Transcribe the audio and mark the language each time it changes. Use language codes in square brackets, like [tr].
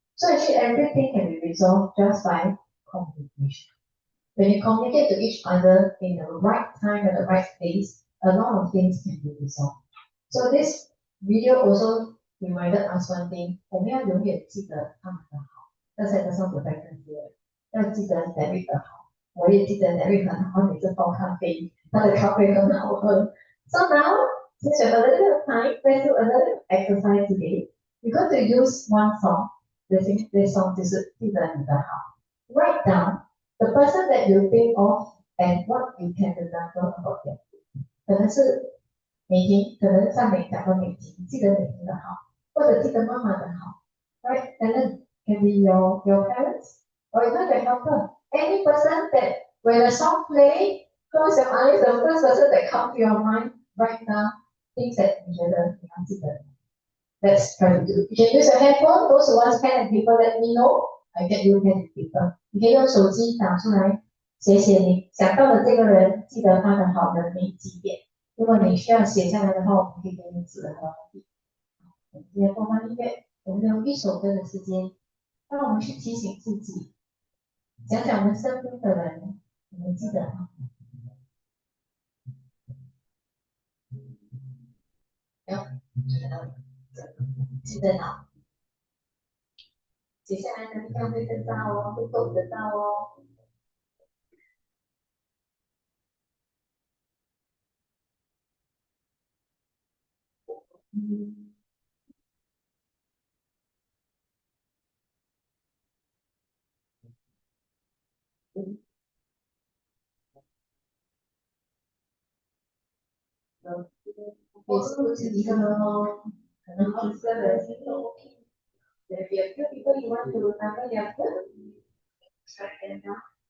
[en] So actually everything can be resolved just by communication. When you communicate to each other in the right time and the right place, a lot of things can be resolved. So this video also reminded us one thing, [zh] 我们要永远记得他们的好。刚才的上主在跟说，要记得 David 的好，我也记得 David 很好，每次泡咖啡，他的咖啡很好喝。 [en] So now, since you have a little bit of time, let's do another exercise today. We're going to use one song. This song [zh] 就是记得你的好。 [en] Write down the person that you think of and what you can remember about them. [zh] 可能是美婷，可能像美讲到美婷，记得美婷的好，或者记得妈妈的好， [en] right? And then can be your parents, or even the helper. Any person that when a song play, close your eyes, the first person that comes to your mind right now, things that you should let's try to do. You can use your handphone, those who want pen and paper, let me know. I get you pen and paper. [zh] 你可以用手机打出来，写写你想到的这个人，记得他的好的每几点。如果你需要写下来的话，我们可以给你指和笔。我们今天播放音乐，我们用一首歌的时间，让我们去提醒自己，想想我们身边的人，你们记得吗？有，记得吗？接下来的地方会更大哦，会动得到哦。嗯。也是不止一个人哦，可能好几个人都 OK。 [en] There be a few people you want to remember their food. Write them down.